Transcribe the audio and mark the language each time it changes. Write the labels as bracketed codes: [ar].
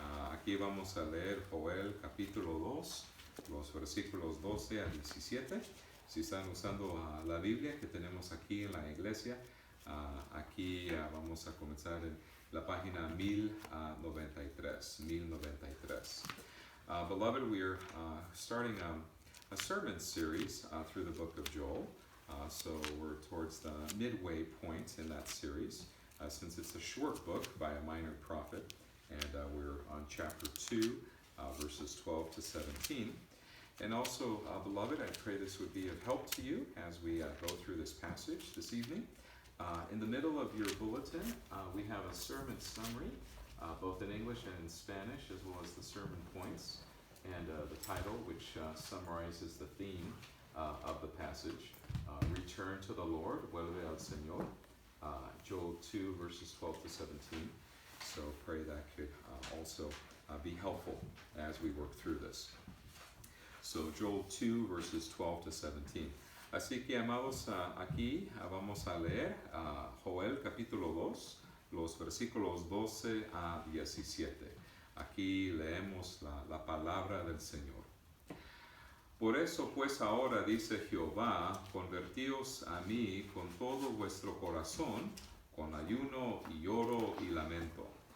[es] Aquí vamos a leer Joel capítulo 2, los versículos 12 a 17. Si están usando la Biblia que tenemos aquí en la iglesia, aquí vamos a comenzar en la página 1093. [en] Beloved, we are starting a sermon series through the book of Joel. So we're towards the midway point in that series, since it's a short book by a minor prophet, and we're on chapter 2, verses 12 to 17. And also, beloved, I pray this would be of help to you as we go through this passage this evening. In the middle of your bulletin, we have a sermon summary, both in English and in Spanish, as well as the sermon points and the title, which summarizes the theme of the passage. Return to the Lord, [es] vuelve al Señor, [en] Joel 2, verses 12 to 17. So pray that could also be helpful as we work through this. So Joel 2, verses 12 to 17. [es] Así que, amados, aquí vamos a leer Joel capítulo 2, los versículos 12 a 17. Aquí leemos la palabra del Señor. Por eso pues ahora dice Jehová, convertíos a mí con todo vuestro corazón, con ayuno y lloro y lamento.